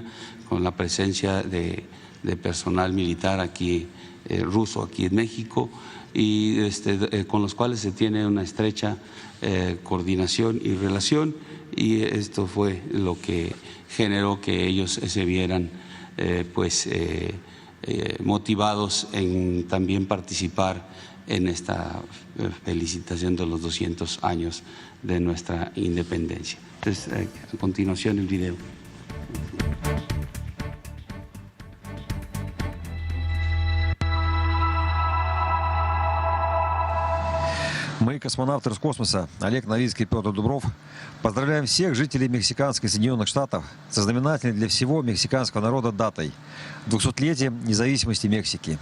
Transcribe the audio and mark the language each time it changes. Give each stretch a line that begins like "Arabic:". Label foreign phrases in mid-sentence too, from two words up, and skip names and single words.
Spanish: con la presencia de personal militar aquí, ruso aquí en México, y con los cuales se tiene una estrecha coordinación y relación, y esto fue lo que generó que ellos se vieran motivados en también participar en esta felicitación de los 200 años de nuestra independencia. Entonces, a continuación el video.
Russian: Мы, космонавты Роскосмоса Олег Новицкий и Петр Дубров, поздравляем всех жителей мексиканских Соединенных Штатов со знаменательной для всего мексиканского народа датой – 200-летием независимости Мексики.